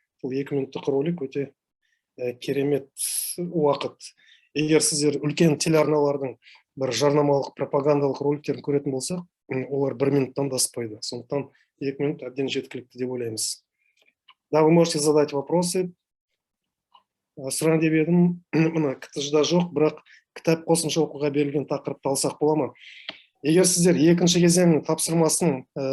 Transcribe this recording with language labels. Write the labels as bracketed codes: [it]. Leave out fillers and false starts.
[kk] Бұл 2 минуттық ролик өте керемет уақыт. Егер сіздер үлкен телеарналардың бір жарнамалық пропагандалық роликтерін көретін болсақ, олар 1 минуттан да аспайды. Сондықтан 2 минут әбден жеткілікті деп ойлаймыз. [ru] Да, вы можете задать вопросы. [kk] Сұран деп едім, мына КТЖ-да жоқ, бірақ кітап қосымша оқуға берілген тақырыпты алсақ бола ма? Егер сіздер екінші кезеңнің тапсырмасын